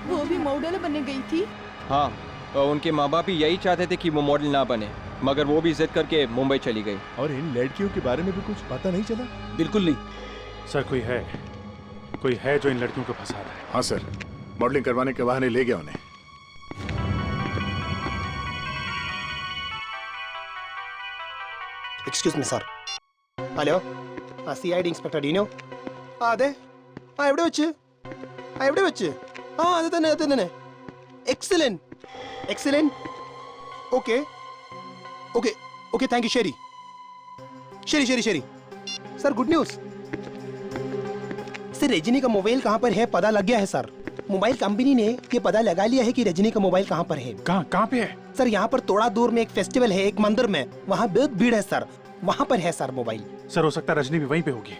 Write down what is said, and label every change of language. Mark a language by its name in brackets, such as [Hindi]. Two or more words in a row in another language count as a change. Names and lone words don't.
[Hindi] वो भी मॉडल बनने गई थी। हाँ, उनके माँ बाप ही यही चाहते थे कि वो मॉडल ना बने, मगर वो भी जिद करके मुंबई चली गई। और इन लड़कियों के बारे में भी कुछ पता नहीं चला? बिल्कुल नहीं सर। कोई है जो इन लड़कियों को फंसा रहा है। हाँ सर, मॉडलिंग करवाने के बहाने ले गया उन्हें। [English] Excuse me sir. [Malayalam] ഹലോ, ആ CID ഇൻസ്പെക്ടർ ഡീനോ? അതെ. എവിടെ വെച്ച്? അത് തന്നെ. [English] Excellent. Okay thank you. [Malayalam] ശരി. [English] Sir good news. [Hindi] सर रजनी का मोबाइल कहाँ पर है पता लग गया है सर. मोबाइल कंपनी ने ये पता लगा लिया है कि रजनी का मोबाइल कहाँ पर है. कहाँ पे है? सर यहाँ पर थोड़ा दूर में एक फेस्टिवल है, एक मंदिर में, वहाँ बहुत भीड़ है सर. वहाँ पर है सर मोबाइल. सर हो सकता है रजनी भी वहीं पे होगी.